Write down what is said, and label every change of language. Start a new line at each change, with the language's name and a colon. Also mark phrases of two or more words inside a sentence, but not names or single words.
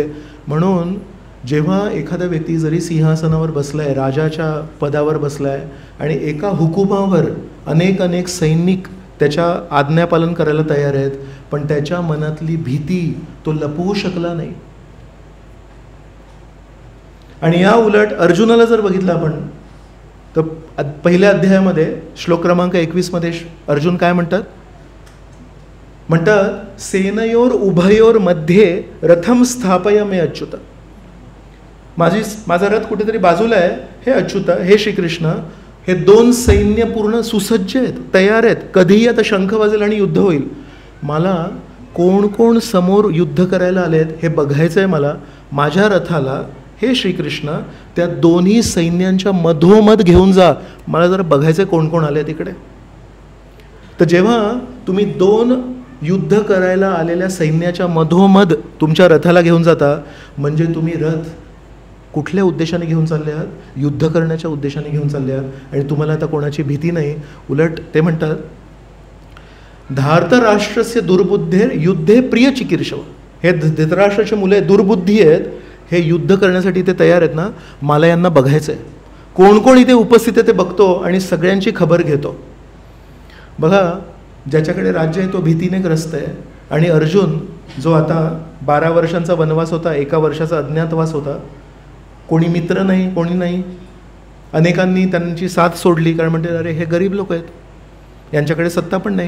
Marathi: म्हणून जेव्हा एखादा व्यक्ती जरी सिंहासनावर बसलाय, राजाच्या पदावर बसलाय आणि एका हुकुमावर अनेक सैनिक त्याच्या आज्ञापालन करायला तयार आहेत, पण त्याच्या मनातली भीती तो लपवू शकला नाही. आणि या उलट अर्जुनाला जर बघितलं आपण तर पहिल्या अध्यायामध्ये श्लोक क्रमांक 21 मध्ये अर्जुन काय म्हणतात,
Sanskrit: सेनयोर उभयोर मध्ये रथम स्थापय मे अच्युत.
Marathi: माझा रथ कुठेतरी बाजूला आहे, हे अच्युत, हे श्रीकृष्ण, हे दोन सैन्य पूर्ण सुसज्ज आहेत, तयार आहेत, कधीही आता शंख वाजेल आणि युद्ध होईल. मला कोण कोण समोर युद्ध करायला आलेत हे बघायचं आहे. मला माझ्या रथाला हे श्रीकृष्ण त्या दोन्ही सैन्यांच्या मधोमध घेऊन जा, मला जरा बघायचं आहे कोण कोण आले तिकडे. तर जेव्हा तुम्ही दोन युद्ध करायला आलेल्या सैन्याच्या मधोमध तुमच्या रथाला घेऊन जाता, म्हणजे तुम्ही रथ कुठल्या उद्देशाने घेऊन चालले आहात? युद्ध करण्याच्या उद्देशाने घेऊन चालले आहात. आणि तुम्हाला आता कोणाची भीती नाही. उलट ते म्हणतात,
Sanskrit: धार्तराष्ट्रस्य दुर्बुद्धेर युद्धे प्रिय चिकीर्षव.
Marathi: हे धृतराष्ट्राची मुले दुर्बुद्धी आहेत, हे युद्ध करण्यासाठी ते तयार आहेत ना, मला यांना बघायचं आहे, कोण कोण इथे उपस्थित आहे ते बघतो आणि सगळ्यांची खबर घेतो. बघा, ज्याच्याकडे राज्य आहे तो भीतीने ग्रस्त आहे. आणि अर्जुन जो आता 12 वर्षांचा वनवास होता, 1 वर्षाचा अज्ञातवास होता, कोणी मित्र नाही, कोणी नाही, अनेकांनी त्यांची साथ सोडली, कारण म्हणते अरे हे गरीब लोक आहेत, यांच्याकडे सत्ता पण नाही.